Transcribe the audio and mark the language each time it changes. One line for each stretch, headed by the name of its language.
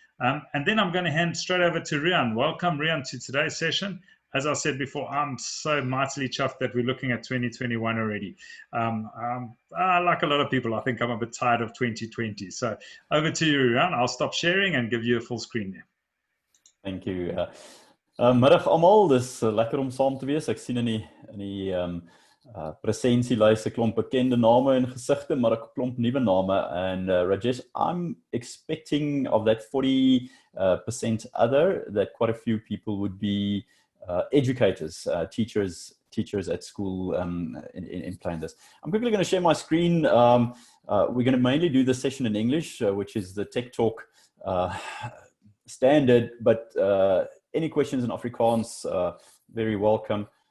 English: And then I'm going to hand straight over to Riaan. Welcome Riaan to today's session. As I said before, I'm so mightily chuffed that we're looking at 2021 already. Like a lot of people, I think I'm a bit tired of 2020. So over to you, Riaan. I'll stop sharing and give you a full screen there. Thank you.
Afrikaans: Middag almal, dis lekker om saam te wees. Ek sien in die presentielys 'n klomp bekende name en gesigte, maar 'n klomp nuwe name.
English: And Rajesh, I'm expecting of that 40% other that quite a few people would be educators, teachers at school in playing this. I'm quickly going to share my screen. We're going to mainly do this session in English, which is the Tech Talk standard, but any questions in Afrikaans, very welcome.